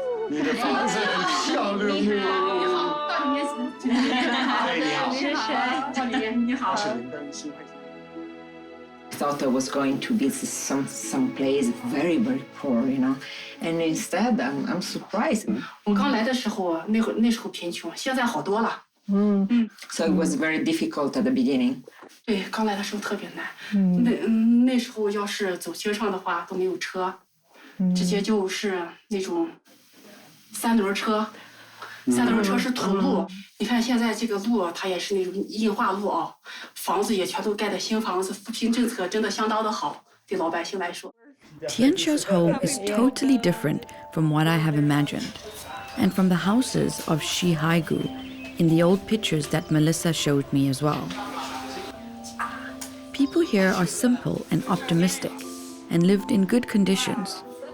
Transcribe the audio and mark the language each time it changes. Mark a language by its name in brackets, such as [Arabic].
[Chinese] 你的房子很漂亮。你好。你好。 [English] Thought I was going to visit some place very poor, you know, and instead I'm surprised. [Chinese] 我刚来的时候，那时候贫穷，现在好多了。 [English] So it was very difficult at the beginning. [Chinese] 对，刚来的时候特别难。那时候要是走街上的话都没有车，直接就是那种三轮车。三轮车是土路，你看现在这个路它也是那种硬化路啊，房子也全都盖的新房子，扶贫政策真的相当的好，对老百姓来说。 [English] Tianxia's home is totally different from what I have imagined, and from the houses of Shihaigu in the old pictures that Melissa showed me as well. People here are simple and optimistic, and lived in good conditions.